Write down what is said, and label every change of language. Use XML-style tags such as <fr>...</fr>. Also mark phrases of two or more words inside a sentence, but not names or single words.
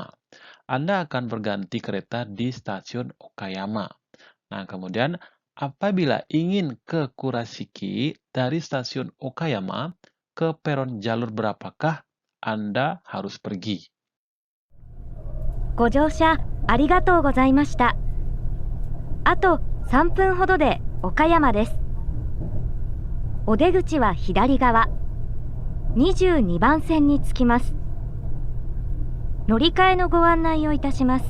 <id>Anda akan berganti kereta di stasiun Okayama. Nah, kemudian apabila ingin ke Kurashiki dari stasiun Okayama ke peron jalur berapakah Anda harus pergi?</id> <ja>ご乗車ありがとうございました。あと3分ほどで岡山です。お出口は左側、22番線に着きます。乗り換えのご案内をいたします。</ja>